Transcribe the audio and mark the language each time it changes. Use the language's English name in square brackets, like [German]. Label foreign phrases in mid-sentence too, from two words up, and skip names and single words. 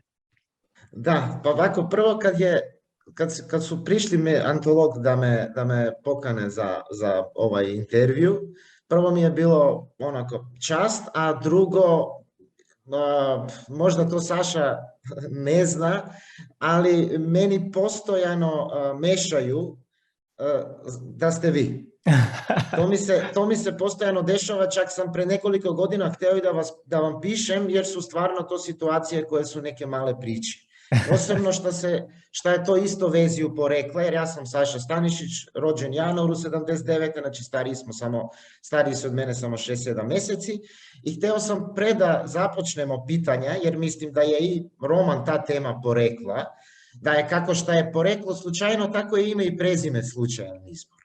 [Serbian] Да, па вако прво кад су пришли ме Антолог да ме покане за овај интервју, прво ми е било онако част, а друго можда то Саша не зна, али мени постојано мешају да сте ви. То ми се постојано дешава, чак сам пред неколико година хтео и да вам пишем, јер су стварно то ситуација која су неке мале причи. [Bosnian] Posebno šta je to isto vezi porekla, jer ja sam Saša Stanišić, rođen januaru 79. Znači stariji su od mene samo 6-7 mjeseci. I htio sam da započnemo pitanja, jer mislim da je i roman ta tema porekla, da je kako šta je poreklo slučajno, tako je ime i prezime slučajan izbor.